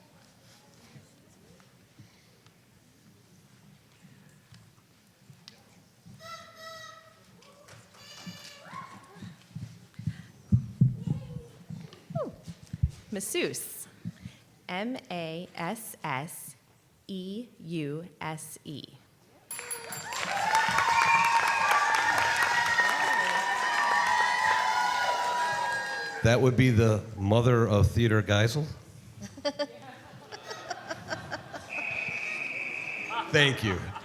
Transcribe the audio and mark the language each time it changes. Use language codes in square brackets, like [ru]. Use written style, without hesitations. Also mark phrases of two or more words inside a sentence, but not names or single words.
[en] Masseuse. M-A-S-S-E-U-S-E. That would be the mother of Theodore Geisel? Thank you.